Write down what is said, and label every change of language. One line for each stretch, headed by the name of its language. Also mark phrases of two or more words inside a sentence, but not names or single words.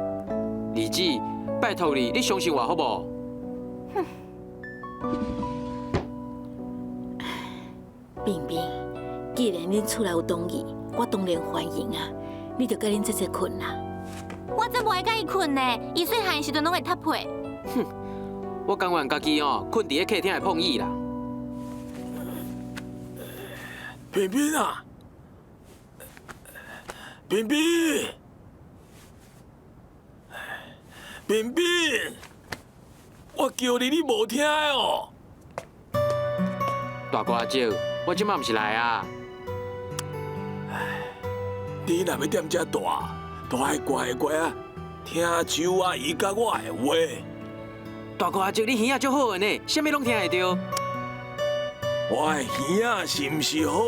Min Nan Chinese: 二姊，拜托你，你相信我好无？冰冰，既然恁厝内有同意，我当然欢迎啊！你就甲恁姐姐困啦。我才不会甲伊困呢，伊细汉的时阵拢会踢被。哼，我甘愿家己困伫咧客厅的碰椅啦。冰冰啊，冰冰，冰冰，我叫你，你无听的哦。大哥阿姐，我即摆毋是来啊。你若要踮遮住，都爱乖乖啊，听周阿姨甲我的话。大哥阿姐，你耳仔足好的呢，啥物拢听会到。我的耳仔是毋是好？